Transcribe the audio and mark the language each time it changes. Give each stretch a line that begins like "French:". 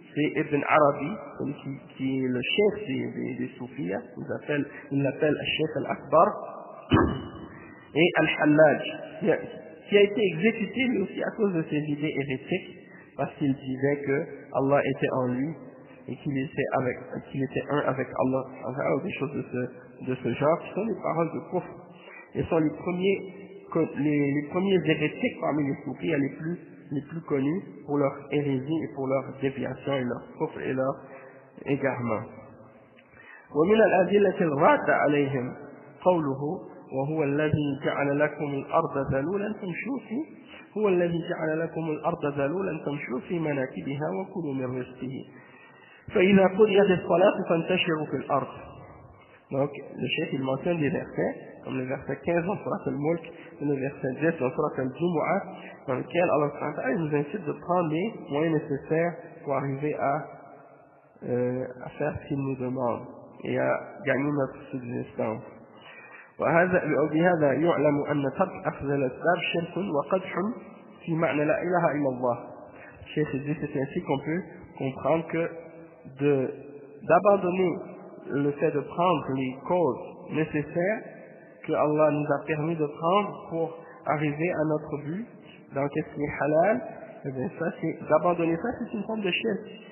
French: C'est Ibn Arabi, celui qui est le chef des soufis, il l'appelle le chef al-Akbar, et Al-Hallaj, qui a été exécuté lui aussi à cause de ses idées hérétiques, parce qu'il disait que Allah était en lui et qu'il était un avec Allah, ou des choses de ce genre, qui sont les paroles de kufr, et sont les premiers hérétiques parmi les soufis, les plus connus pour leur hérésie et pour leur déviation et leur kufr et leur égarement.
Arabic: ومن الأدلة الرادة عليهم قوله وهو الذي جعل لكم الأرض ذلولا تمشوا فيه هو الذي جعل لكم الأرض ذلولا تمشوا في مناكبها وكلوا من رزقه فإذا قضيت الصلاة فانتشروا في الأرض
French: Donc, le chef, il mentionne des versets, comme le verset 15 dans Surat al-Mulk, et le verset 10 dans Surat al-Jumu'ah, dans lequel Allah subhanahu wa ta'ala nous incite de prendre les moyens nécessaires pour arriver à faire ce qu'il nous demande et à gagner notre subsistance.
Arabic: وبهذا يعلم أن ترك أخذ الأسباب شرك وقدح في معنى لا إله إلا الله.
French: Cheikh dit c'est ainsi qu'on peut comprendre que d'abandonner le fait de prendre les causes nécessaires que Allah nous a permis de prendre pour arriver à notre but dans qu'est-ce qui est halal, et bien ça c'est d'abandonner ça, c'est une forme de shirk.